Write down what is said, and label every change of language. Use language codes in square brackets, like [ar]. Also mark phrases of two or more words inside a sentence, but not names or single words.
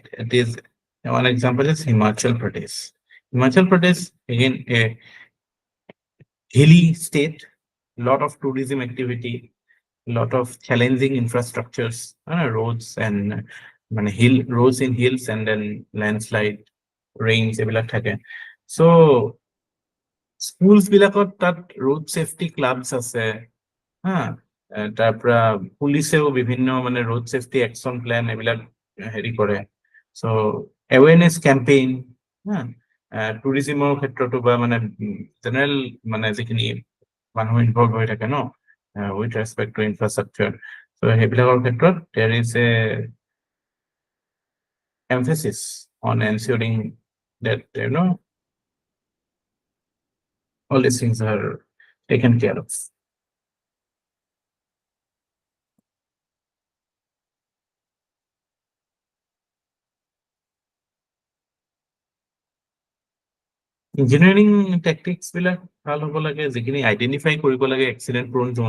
[en] It is one example is Himachal Pradesh. Himachal Pradesh, again a hilly state, lot of tourism activity, lot of challenging infrastructures, roads and hill roads in hills, and then landslide, rains [as] এইবিলাক থাকে. [en] So schools [as] বিলাকত তাত [en] road safety clubs [as] আছে, তাৰ পৰা পুলিচেও বিভিন্ন মানে [en] road safety action plan [as] এইবিলাক হেৰি কৰে. [en] So awareness campaign, [as] tourismৰ ক্ষেত্ৰতো বা মানে জেনেৰেল মানে যিখিনি মানুহ ইনভলভ হৈ থাকে ন [en] with respect to infrastructure. So [as] সেইবিলাকৰ ক্ষেত্ৰত [en] there is a emphasis on ensuring that all these things are taken care of. engineering tactics [as] বিলাক ভাল হ'ব লাগে, যিখিনি আইডেন্টিফাই কৰিব লাগে [en] accident prone zone.